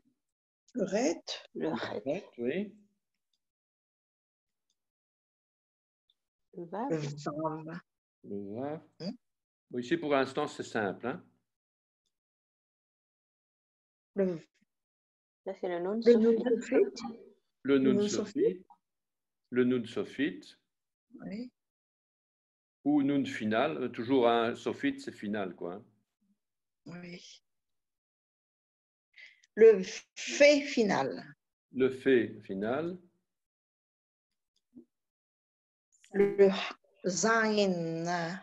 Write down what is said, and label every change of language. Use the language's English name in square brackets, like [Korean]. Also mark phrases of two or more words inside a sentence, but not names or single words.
[French] Ret. Le le ret. ret, oui. Le vav. Le vav. Le vav. Hmm. Bon, ici, pour l'instant, c'est simple. Hein. Le Là, c'est le nun le nun sophite. sophite. Le Le nun nun sophite, le [Hebrew] nun sophite, [French] Oui. ou nun final. Toujours un sophite, c'est final, quoi. Hein. Oui. Le fait final. Le fait final, Le zain.